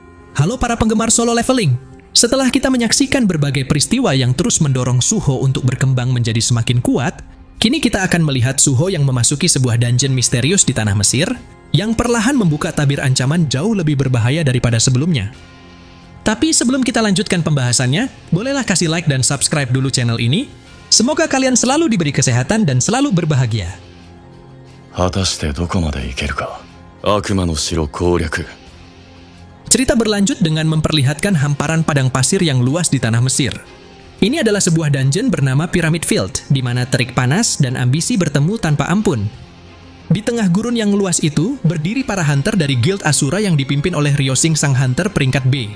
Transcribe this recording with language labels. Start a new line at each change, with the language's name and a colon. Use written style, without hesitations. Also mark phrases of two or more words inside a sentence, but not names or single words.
Indonesian: Halo para penggemar solo leveling. Setelah kita menyaksikan berbagai peristiwa yang terus mendorong Suho untuk berkembang menjadi semakin kuat, kini kita akan melihat Suho yang memasuki sebuah dungeon misterius di tanah Mesir, yang perlahan membuka tabir ancaman jauh lebih berbahaya daripada sebelumnya. Tapi sebelum kita lanjutkan pembahasannya, bolehlah kasih like dan subscribe dulu channel ini. Semoga kalian selalu diberi kesehatan dan selalu berbahagia.
Japanese: 果たしてどこまで行けるか。悪魔の城攻略。
Indonesian: Cerita berlanjut dengan memperlihatkan hamparan padang pasir yang luas di tanah Mesir. Ini adalah sebuah dungeon bernama Pyramid Field, di mana terik panas dan ambisi bertemu tanpa ampun. Di tengah gurun yang luas itu, berdiri para hunter dari Guild Asura yang dipimpin oleh Ryosing sang hunter peringkat B.